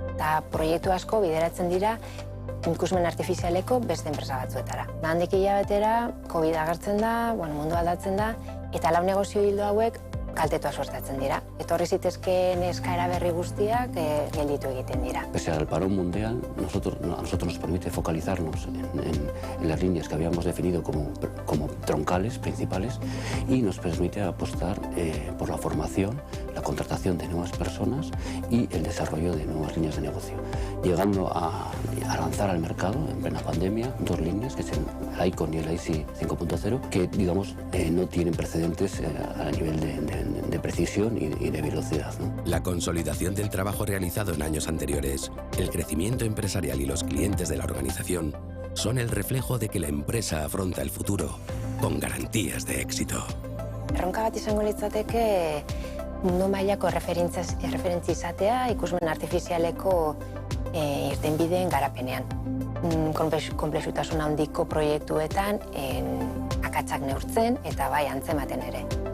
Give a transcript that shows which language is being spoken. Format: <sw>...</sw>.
<eu>Eta proiektu asko bideratzen dira ikusmen artifizialeko beste enpresa batzuetara. Handik hilabetera, COVID agertzen da, mundu aldatzen da, eta 4 negozio ildo hauek kaltetua suertatzen dira. Etorri zitezkeen eskaera berri guztiak gelditu egiten dira.</eu> <es>Pese al parón mundial, a nosotros nos permite focalizarnos en las líneas que habíamos definido como troncales, principales, y nos permite apostar por la formación, la contratación de nuevas personas y el desarrollo de nuevas líneas de negocio, llegando a lanzar al mercado en plena pandemia 2 líneas, que es el Icon y el IC 5.0, que digamos no tienen precedentes a nivel de precisión y de velocidad, ¿no? La consolidación del trabajo realizado en años anteriores, el crecimiento empresarial y los clientes de la organización son el reflejo de que la empresa afronta el futuro con garantías de éxito.</es> <eu>Erronka bat izango litzateke mundu mailako erreferentzia izatea ikusmen artifizialeko irtenbideen garapenean. Konplexutasun handiko proiektuetan akatsak neurtzen eta bai antzematen ere.</eu>